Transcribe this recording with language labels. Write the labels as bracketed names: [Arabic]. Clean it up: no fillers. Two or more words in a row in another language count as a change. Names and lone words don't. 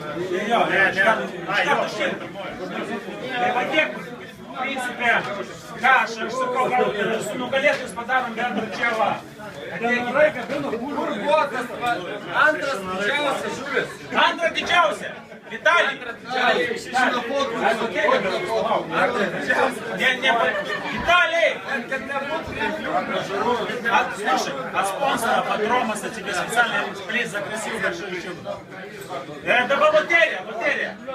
[Lithuanian] Jo, iškart užtiltų. Tai va tiek, principė, ką aš sakau, gal su nugalėtojus padarom bendrą čia va. Bendrai kabino, kur buvo tas antras didžiausias žuvis? Antra didžiausia. [Russian] Виталий! Виталий! Слушай, от спонсора Патромаса тебе специальный приз за красивую большую щуку. Это была лотерея, лотерея.